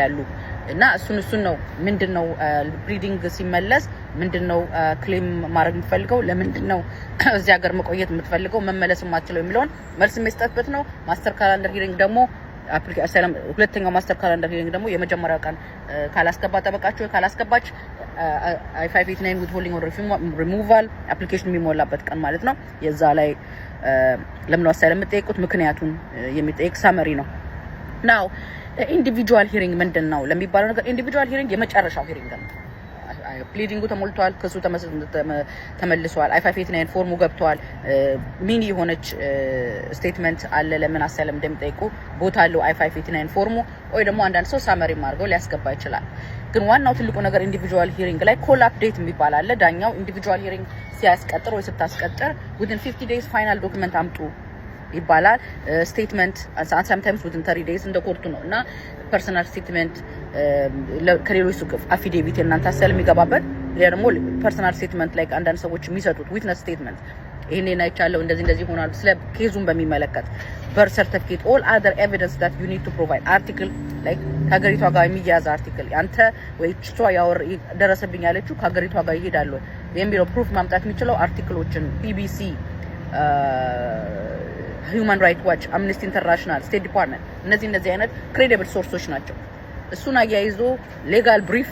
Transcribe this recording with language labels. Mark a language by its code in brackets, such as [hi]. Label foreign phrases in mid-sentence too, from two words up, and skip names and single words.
[am] ያሉ እና እሱን ነው ምንድነው ብሪዲንግ ሲመለስ ምንድነው ክሌም ማድረግ የምትፈልገው ለምንድነው እዚህ ሀገር መቆየት የምትፈልገው መመለስ የማትችለው የሚለውን መልስ መስጠትበት ነው [en] master calendar hearing [am] ደግሞ አፕሊኬሽን ሁለተኛው [en] master calendar hearing [am] ደግሞ የመጀመሪያው ቀን ካላስገባ ጠበቃችሁ ካላስገባች [en] I589 with holding on removal application [am] የሚሞላበት ቀን ማለት ነው የዛ ላይ ለምን አሳይለም የምትጠይቁት ምክንያቱን የሚጠይቅ ሳመሪ ነው now [en] individual hearing [am] ምንድነው ለሚባለው ነገር [en] individual hearing [am] የመጨረሻው ሂሪንግ ነው ፕሊዲንጉ ተሞልቷል ክሱ ተመልሷል I589 ፎርሙ ገብቷል ሚኒ የሆነች ስቴትመንት አለ ለምን አሳይለም እንደሚጠይቁ ቦታ አለው I589 ፎርሙ ወይ ደግሞ አንዳንድ ሰው ሳመሪ ማርገው ሊያስገባ ይችላል ግን ዋናው ትልቁ ነገር [en] individual hearing [am] ላይ [en] call update [am] የሚባል አለ ዳኛው [en] individual hearing [am] ሲያስቀጥር ወይ ስታስቀጥር [en] within 50 days final document [am] አምጡ ይባላል ስቴትመንት [en] sometimes within 30 days [am] እንደ ኮርቱ ነውና [en] personal statement [am] ከሌሎች ሱቅ አፊዴቪት እናንተ አሳይለም የሚገባበት ደግሞ [en] personal statement [am] ላይ አንዳንድ ሰዎች የሚሰጡት [en] witness statement [am] ይሄንን አይቻለው እንደዚህ ሆናል ስለ ኬዙን በሚመለከት [en] birth certificate all other evidence that you need to provide article like [am] ከሀገሪቷ ጋር የሚያዝ አርቲክል አንተ ወይ እሷ ያወር ደረሰብኝ ያለችው ከሀገሪቷ ጋር ይሄዳል የሚለው ፕሩፍ ማምጣት የሚችለው አርቲክሎችን BBC Human Rights Watch Amnesty International State Department እነዚህ አይነት [en] credible sources [am] ናቸው እሱን አያይዞ [en] legal brief